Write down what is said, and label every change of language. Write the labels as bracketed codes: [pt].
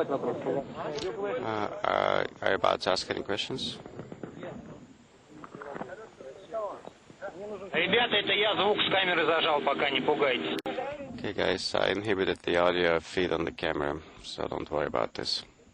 [en] Are you about to ask any questions? [ru] Ребята, это я звук с камеры зажал, пока не пугайтесь. [en] Okay, guys, I inhibited the audio feed on the camera, so don't worry about this.